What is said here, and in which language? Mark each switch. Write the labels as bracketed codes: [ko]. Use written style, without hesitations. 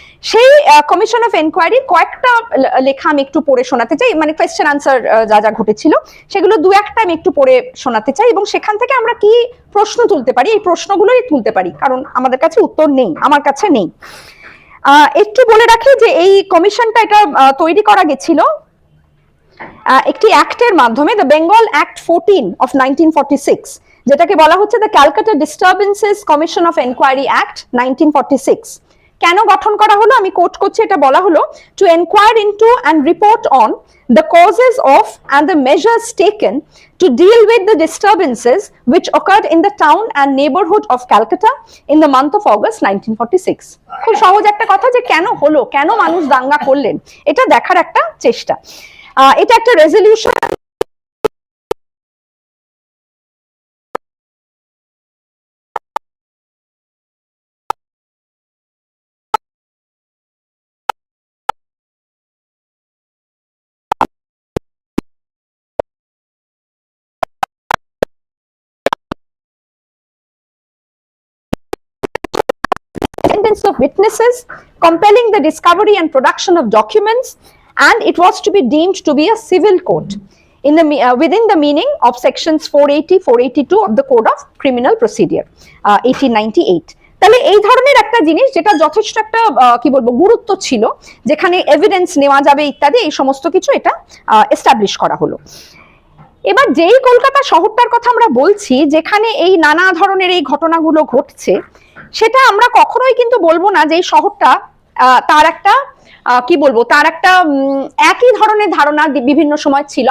[bn] সেই commission of enquiry কয়েকটা লেখা আমি একটু পড়ে শোনাতে চাই, মানে কোয়েশ্চেন আনসার যা যা ঘটেছিল সেগুলো দু একটা আমি একটু পড়ে শোনাতে চাই, এবং সেখান থেকে আমরা কি প্রশ্ন তুলতে পারি, এই প্রশ্নগুলোই তুলতে পারি, কারণ আমাদের কাছে উত্তর নেই, আমার কাছে নেই। একটু বলে রাখি যে এই কমিশনটা এটা তৈরি করা গেছিল একটি অ্যাক্টের মাধ্যমে, দ্য বেঙ্গল অ্যাক্ট 14 অফ 1946, যেটাকে বলা হচ্ছে the Calcutta disturbances commission of enquiry act 1946। কেন গঠন করা হলো আমি কোট করছি, এটা বলা হলো [en] To enquire into and report on the causes of and the measures taken to deal with the disturbances which occurred in the town and neighborhood of Calcutta in the month of August 1946. [bn] খুব সহজ একটা কথা, যে কেন হলো, কেন মানুষ দাঙ্গা করলেন, এটা দেখার একটা চেষ্টা। এটা একটা [en] Resolution of witnesses, compelling the discovery and production of documents, and it was to be deemed to be a civil court in the within the meaning of sections 480-482 of the Code of Criminal Procedure 1898. [bn] তাহলে এই ধরনের একটা জিনিস, যেটা যথেষ্ট একটা কি বলবো গুরুত্ব ছিল, যেখানে এভিডেন্স নেওয়া যাবে ইত্যাদি, এই সমস্ত কিছু এটা এস্টাবলিশ করা হলো। এবার যেই কলকাতা শহরটার কথা আমরা বলছি, যেখানে এই নানা ধরনের এই ঘটনাগুলো ঘটছে, সেটা আমরা কখনোই কিন্তু বলবো না যে এই শহরটা তার একটা কি বলবো, তার একটা একই ধরনের ধারণা বিভিন্ন সময় ছিল।